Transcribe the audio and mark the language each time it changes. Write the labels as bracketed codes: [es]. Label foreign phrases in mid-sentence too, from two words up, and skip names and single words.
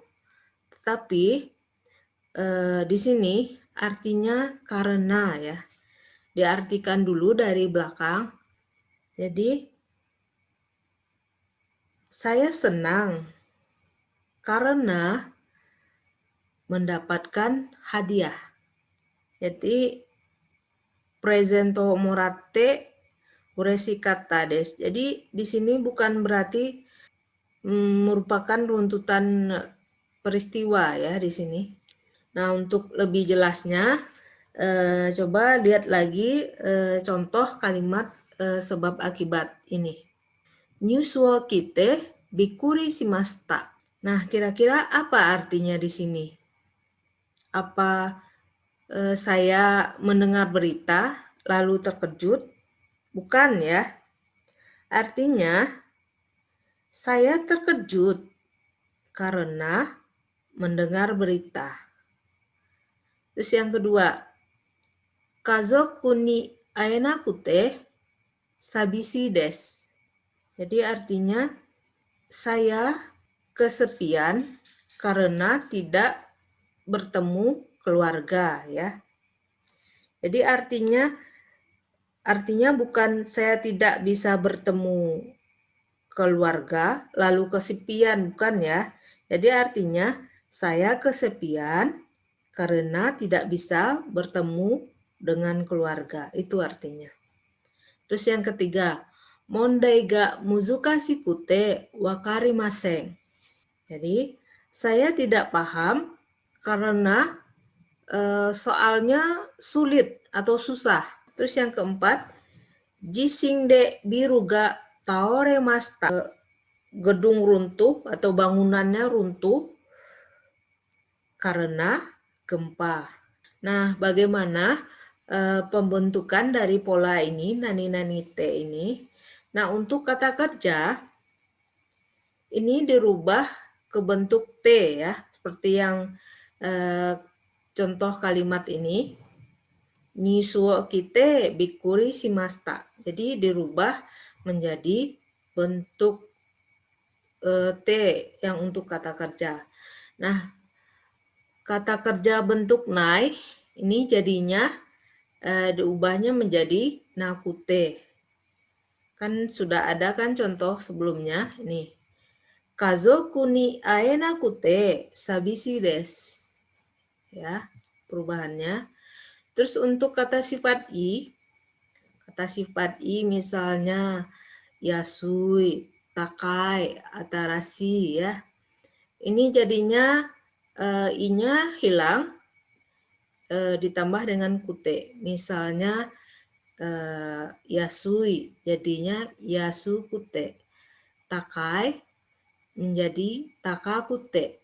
[id] Tetapi di sini artinya karena ya. Diartikan dulu dari belakang. Jadi saya senang karena mendapatkan hadiah. [ja] Jadi プレゼントもらって嬉しかったです. [id] Jadi di sini bukan berarti merupakan runtutan peristiwa ya di sini. Nah, untuk lebih jelasnya coba lihat lagi contoh kalimat sebab akibat ini. [ja] ニュースを聞いてびっくりしました. [id] Nah, kira-kira apa artinya di sini? Apa saya mendengar berita lalu terkejut? Bukan ya. Artinya saya terkejut karena mendengar berita. Terus yang kedua, [ja] 家族に会えなくて寂しいです. [id] Jadi artinya saya kesepian karena tidak bertemu keluarga ya. Jadi artinya bukan saya tidak bisa bertemu keluarga lalu kesepian, bukan ya. Jadi artinya saya kesepian karena tidak bisa bertemu dengan keluarga. Itu artinya. Terus yang ketiga, [ja] 問題が難しくてわかりません. [id] Jadi, saya tidak paham karena soalnya sulit atau susah. Terus yang keempat, [ja] 地震でビルが倒れました. [id] Gedung runtuh atau bangunannya runtuh karena gempa. Nah, bagaimana pembentukan dari pola ini, [ja] 何々て ini? [id] Nah, untuk kata kerja, ini dirubah ke bentuk T ya, seperti yang contoh kalimat ini. [ja] ニュースを聞いてびっくりしました. [id] Jadi dirubah menjadi bentuk T yang untuk kata kerja. Nah, kata kerja bentuk nai ini jadinya diubahnya menjadi nakute. Kan sudah ada kan contoh sebelumnya ini. [ja] 家族に会えなくて寂しいです. [id] Ya, perubahannya. Terus untuk kata sifat misalnya yasui, takai, atarashi ya. Ini jadinya i-nya hilang ditambah dengan kute. Misalnya yasui jadinya yasukute. Takai menjadi takakute.